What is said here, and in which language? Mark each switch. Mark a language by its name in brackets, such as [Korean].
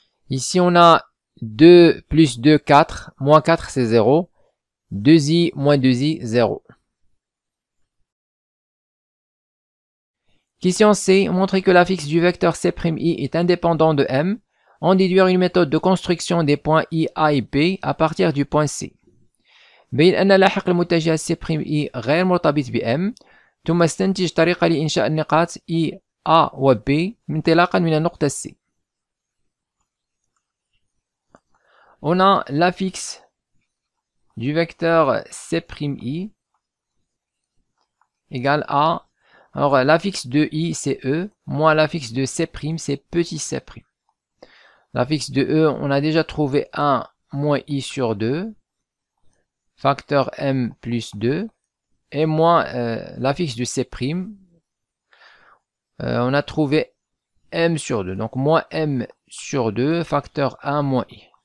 [French] Ici on a 2 plus 2, 4. Moins 4 c'est 0. 2i moins 2i, 0. Question C. Montrer que l'affixe du vecteur C'I est indépendant de M. En déduire une méthode de construction des points I, A et B à partir du point C. [Arabic] بين أن لاحق المتجه C'I غير مرتبط بM. ثم استنتج طريقة لإنشاء النقاط I, A و B انطلاقا من النقطة C. [French] On a l'affixe du vecteur C'I égale à. Alors l'affixe de I c'est E, moins l'affixe de C' c'est petit C'. L'affixe de E, on a déjà trouvé 1 moins I sur 2, facteur M plus 2, et moins l'affixe de C', on a trouvé M sur 2, donc moins M sur 2, facteur 1 moins I.